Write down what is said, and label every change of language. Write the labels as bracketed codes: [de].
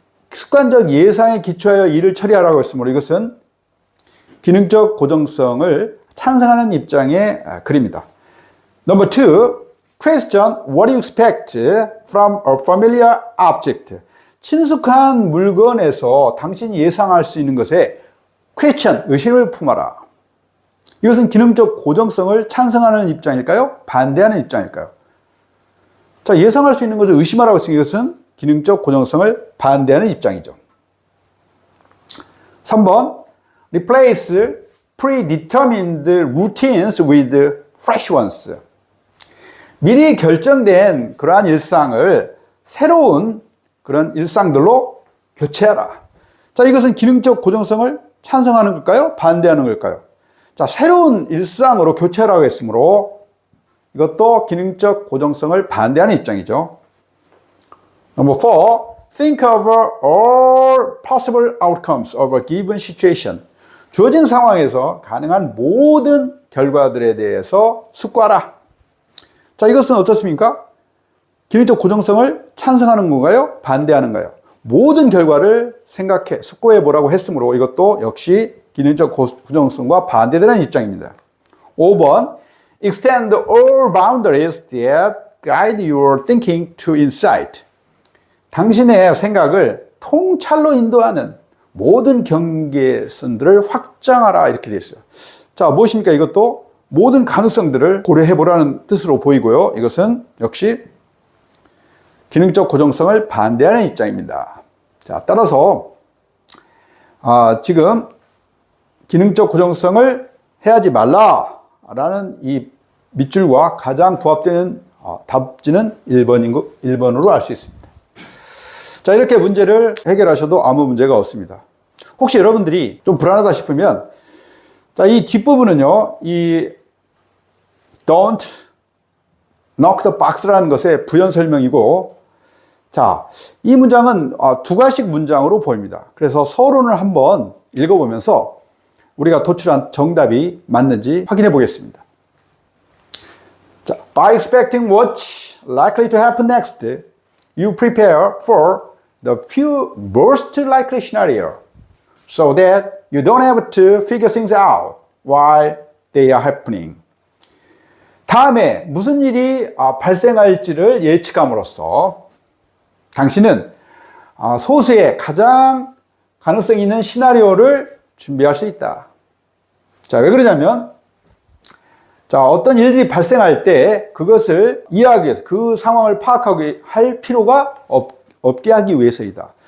[ko] 습관적 예상에 기초하여 일을 처리하라고 했으므로 이것은 기능적 고정성을 찬성하는 입장의 글입니다. [en] Number 2, question what you expect from a familiar object. [ko] 친숙한 물건에서 당신이 예상할 수 있는 것에 question, 의심을 품어라. 이것은 기능적 고정성을 찬성하는 입장일까요? 반대하는 입장일까요? 자, 예상할 수 있는 것을 의심하라고 했으니 이것은 기능적 고정성을 반대하는 입장이죠. 3번, [en] replace predetermined routines with fresh ones. [ko] 미리 결정된 그러한 일상을 새로운 그런 일상들로 교체하라. 자, 이것은 기능적 고정성을 찬성하는 걸까요? 반대하는 걸까요? 자, 새로운 일상으로 교체하라고 했으므로 이것도 기능적 고정성을 반대하는 입장이죠. [en] Number 4, think over all possible outcomes of a given situation. [ko] 주어진 상황에서 가능한 모든 결과들에 대해서 숙고하라. 자, 이것은 어떻습니까? 기능적 고정성을 찬성하는 건가요? 반대하는가요? 모든 결과를 생각해, 숙고해 보라고 했으므로 이것도 역시 기능적 고정성과 반대되는 입장입니다. 5번, [en] extend all boundaries that guide your thinking to insight. [ko] 당신의 생각을 통찰로 인도하는 모든 경계선들을 확장하라 이렇게 되어 있어요. 자, 무엇입니까? 이것도 모든 가능성들을 고려해 보라는 뜻으로 보이고요. 이것은 역시 기능적 고정성을 반대하는 입장입니다. 자, 따라서 지금 기능적 고정성을 해야지 말라라는 이 밑줄과 가장 부합되는 답지는 1번으로 알 수 있습니다. 자, 이렇게 문제를 해결하셔도 아무 문제가 없습니다. 혹시 여러분들이 좀 불안하다 싶으면 자, 이 뒷부분은요, 이 [en] don't knock the box [ko] 라는 것의 부연 설명이고, 자, 이 문장은 두 가지씩 문장으로 보입니다. 그래서 서론을 한번 읽어보면서 우리가 도출한 정답이 맞는지 확인해 보겠습니다. [en] 자, by expecting what's likely to happen next, you prepare for the few most likely scenario, so that you don't have to figure things out while they are happening. [ko] 다음에 무슨 일이 발생할지를 예측함으로써 당신은 소수의 가장 가능성 있는 시나리오를 준비할 수 있다. 자, 왜 그러냐면 자, 어떤 일이 발생할 때 그것을 이해하기 위해서, 그 상황을 파악하게 할 필요가 없게 하기 위해서이다.